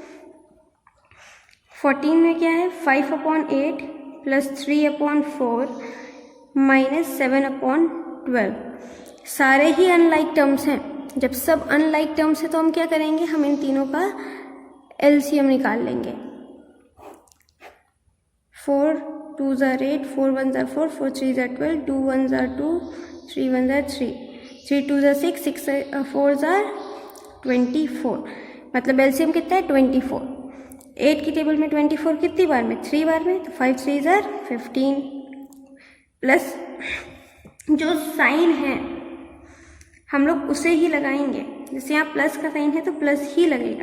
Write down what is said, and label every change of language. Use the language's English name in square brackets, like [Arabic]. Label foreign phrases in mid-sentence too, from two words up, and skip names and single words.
[Hindi] 14 में क्या है, 5/8 प्लस 3/4 माइनस 7/12। सारे ही [English] unlike terms [Hindi] हैं। जब सब [English] unlike terms [Hindi] है तो हम क्या करेंगे, हम इन तीनों का एलसीएम निकाल लेंगे। [English] 4 2s are 8, 4 1s are 4, 4 3s are 12, 2 1s are 2, 3 1s are 3, 3 2s are 6, 6 4s are 24। [Hindi] मतलब एलसीएम कितना है 24। 8 की टेबल में 24 कितनी बार में, 3 बार में, तो [English] 5 3s are 15 [Hindi] प्लस जो साइन है हम लोग उसे ही लगाएंगे। जैसे यहाँ प्लस का साइन है तो प्लस ही लगेगा।